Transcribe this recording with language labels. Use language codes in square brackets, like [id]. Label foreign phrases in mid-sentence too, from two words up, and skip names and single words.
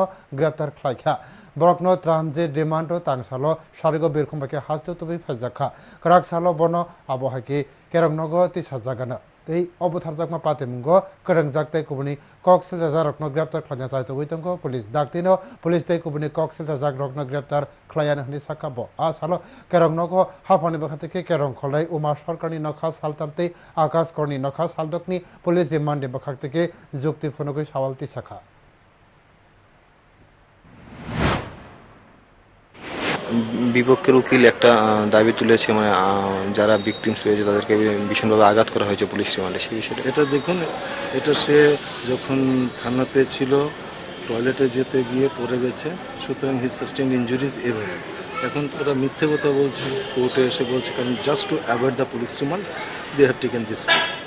[trp] ग्रेप्तार खालायखा बरकनो ट्रानजिट रिमान्ड तांसालो सारिगो बिरखंबाके हाजतो तुबि फाजाखा कराकसालो बनो आबहाके केरंनगो ति साजागाना तै अबुथारजाकमा पातिमुंगो करंजाकतै कुबुनि कक्सिल जाजारकनो ग्रेप्तार खालायना जायतो गैतंगो पुलिस दाक्तिनो पुलिस तै कुबुनि कक्सिल जाजारकनो ग्रेप्तार खालायना हनि साकाबो आसालो केरंनगो हाफानि बखातेके केरं खलाई उमा सरकारनि नखा सालतामतै आकाश करनि नखा सालदकनि पुलिस रिमान्ड बखातेके जुक्ति फुनुगै सावालति साखा [bn] বিপক্ষের উকিল একটা দাবি তুলেছে মানে যারা ভিকটিমস হয়েছে তাদেরকে ভীষণভাবে আঘাত করা হয়েছে পুলিশ রিমান্ডে সেই বিষয়টা এটা দেখুন এটা সে যখন থানাতে ছিল টয়লেটে যেতে গিয়ে পড়ে গেছে সুতরাং [en] he sustained injuries [bn] এভাবে এখন ওরা মিথ্যে কথা বলছে কোর্টে এসে বলছে কারণ [en] just to avoid the police remand they have taken this